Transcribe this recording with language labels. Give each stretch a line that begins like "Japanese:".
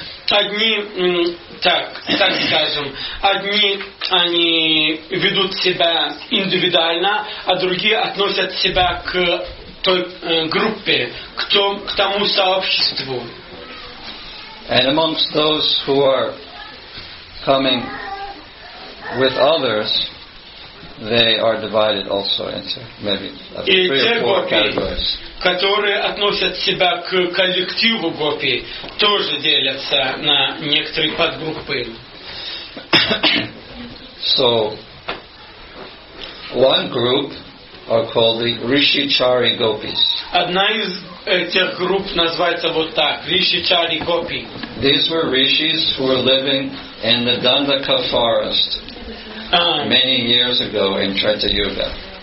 Russian: Одни, так скажем, одни они ведут себя индивидуально, а другие относят себя к той группе, к тому сообществу.
English: And amongst those who are coming with others, they are divided also into maybe 3 or 4 categories.
Russian: Которые относят себя к коллективу гопи, тоже делятся на некоторые подгруппы.
English: So, one group are called the Rishi Gopis.
Russian: Одна из этих групп называется вот так, Rishi Gopis.
English: These were rishis who were living in the Dandaka forest many years ago in Treta Yuga.